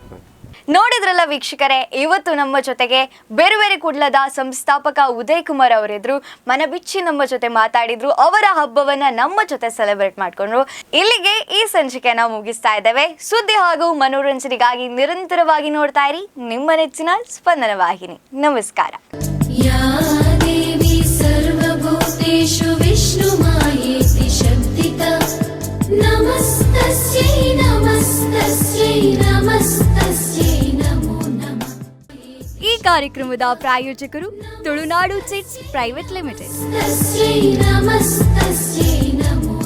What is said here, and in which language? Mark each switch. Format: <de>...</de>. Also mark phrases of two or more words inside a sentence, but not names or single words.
<kn>ನೋಡಿದ್ರಲ್ಲ ವೀಕ್ಷಕರೇ, ಇವತ್ತು ನಮ್ಮ ಜೊತೆಗೆ ಬೇರೆ ಕುಡ್ಲದ ಸಂಸ್ಥಾಪಕ ಉದಯ್ ಕುಮಾರ್ ಅವರಿದ್ರು. ಮನಬಿಚ್ಚಿ ನಮ್ಮ ಜೊತೆ ಮಾತಾಡಿದ್ರು, ಅವರ ಹಬ್ಬವನ್ನ ನಮ್ಮ ಜೊತೆ ಸೆಲೆಬ್ರೇಟ್ ಮಾಡ್ಕೊಂಡ್ರು. ಇಲ್ಲಿಗೆ ಈ ಸಂಚಿಕೆಯನ್ನ ಮುಗಿಸ್ತಾ ಇದ್ದೇವೆ. ಸುದ್ದಿ ಹಾಗೂ ಮನೋರಂಜನೆಗಾಗಿ ನಿರಂತರವಾಗಿ ನೋಡ್ತಾ ಇರಿ ನಿಮ್ಮ ನೆಚ್ಚಿನ ಸ್ಪಂದನ ವಾಹಿನಿ. ನಮಸ್ಕಾರ.</kn> <sa>या देवी सर्वभूतेषु विष्णुमायेति शक्तिता नमस्तस्यै नमस्तस्यै नमस्तस्यै नमो नमः.</sa> <kn>ಈ ಕಾರ್ಯಕ್ರಮದ ಪ್ರಾಯೋಜಕರು ತುಳುನಾಡು ಚಿಟ್ಸ್ ಪ್ರೈವೇಟ್ ಲಿಮಿಟೆಡ್.</kn> <sa>तस्यै नमस्तस्यै नमो</sa>